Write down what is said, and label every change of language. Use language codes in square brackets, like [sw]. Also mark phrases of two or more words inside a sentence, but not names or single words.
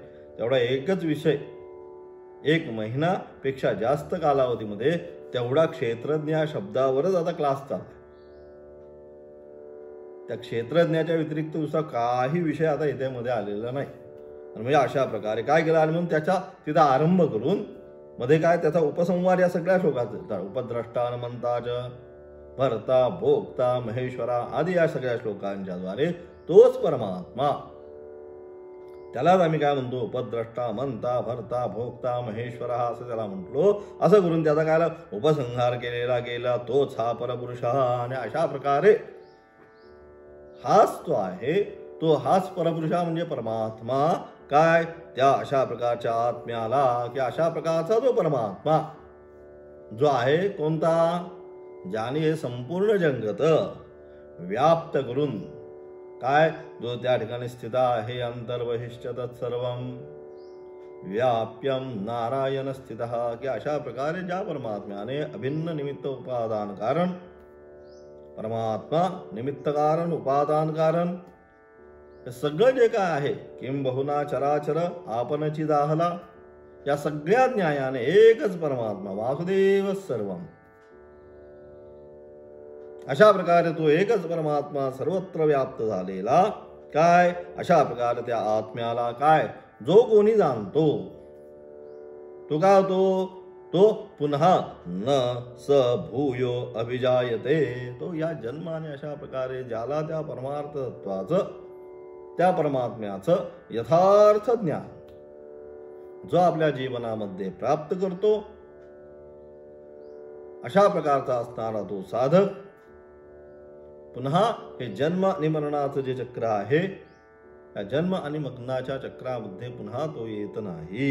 [mr] तेवढा एकच विषय 1 महिनापेक्षा जास्त कालावधीमध्ये तेवढा क्षेत्रज्ञ या शब्दावरच आता क्लास चालला. त्या क्षेत्रज्ञाच्या व्यतिरिक्त दुसरा काही विषय आता इथे मध्ये आलेला नाही. आणि म्हणजे अशा प्रकारे काय केलं? आणि म्हणून त्याचा तिथं आरंभ करून मध्ये काय त्याचा उपसंहार या सगळ्या श्लोकाचा, [sa] उपद्रष्टा, अनुमंता च भर्ता, भोक्ता, महेश्वरा [mr] आदी या सगळ्या श्लोकांच्या द्वारे तोच परमात्मा, त्यालाच आम्ही काय म्हणतो? [sa] उपद्रष्टा, मंता, भर्ता, भोक्ता, महेश्वर [mr] असं त्याला म्हटलो. असं करून त्याचा काय उपसंहार केलेला गेला. तोच हा परपुरुष. आणि अशा प्रकारे हाच तो आहे, तो हाच परपुरुष म्हणजे परमात्मा. काय? त्या अशा प्रकारच्या आत्म्याला, की अशा प्रकारचा जो परमात्मा जो आहे कोणता? ज्याने हे संपूर्ण जगत व्याप्त करून काय, जो त्या ठिकाणी स्थित आहे, [sa] अंतर्बहिश्च तत्सर्वं व्याप्यं नारायण स्थितः. [mr] की अशा प्रकारे ज्या परमात्म्याने अभिन्न निमित्त उपादान कारण, परमात्मा निमित्त कारण उपादान कारण हे सगळं जे काय आहे, किं बहुना चराचर आपणची दाहला, या सगळ्या न्यायाने एकच परमात्मा [sa] वासुदेव सर्वम. [mr] अशा प्रकारे तो एकच परमात्मा सर्वत्र व्याप्त झालेला. काय? अशा प्रकारे त्या आत्म्याला काय जो कोणी जाणतो तो काय होतो? तो पुन्हा [sa] न स भूयो अभिजायते. [mr] तो या जन्माने अशा प्रकारे ज्याला त्या परमार्थ तत्वाचं, त्या परमात्म्याचं यथार्थ ज्ञान जो आपल्या जीवनामध्ये प्राप्त करतो, अशा प्रकारचा असणारा तो साधक पुन्हा हे जन्म आणि मरणाचं जे चक्र आहे, या जन्म आणि मरणाच्या चक्रामध्ये पुन्हा तो येत नाही.